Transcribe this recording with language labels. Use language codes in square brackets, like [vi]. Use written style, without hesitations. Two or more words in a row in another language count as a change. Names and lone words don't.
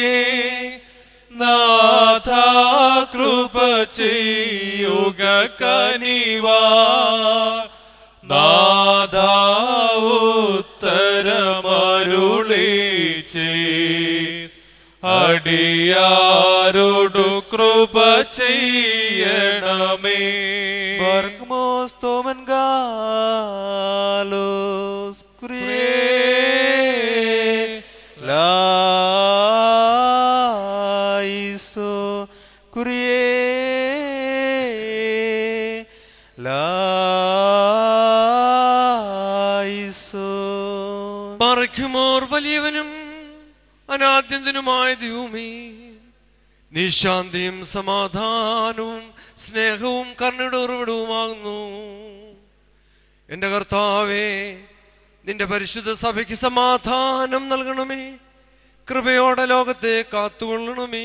[ml] നാഥാ കൃപ ചെയ്യുക കനിവാ, നാഥാ ഉത്തരമരുളി അടിയാരോടു കൃപ ചെയ്യണമേ. [el] Barkmos tomen galos kurie laiso kurie laiso. [ml] മറയ്ക്കുമോർ വലിയവനും അനാദ്യന്തനുമായ ദൈവമേ, നിശാന്തിയും സമാധാനവും സ്നേഹവും കരുണയുടെ ഉറവിടവുമാകുന്നു. എന്റെ കർത്താവേ, നിന്റെ പരിശുദ്ധ സഭയ്ക്ക് സമാധാനം നൽകണമേ, കൃപയോടെ ലോകത്തെ കാത്തുകൊള്ളണമേ.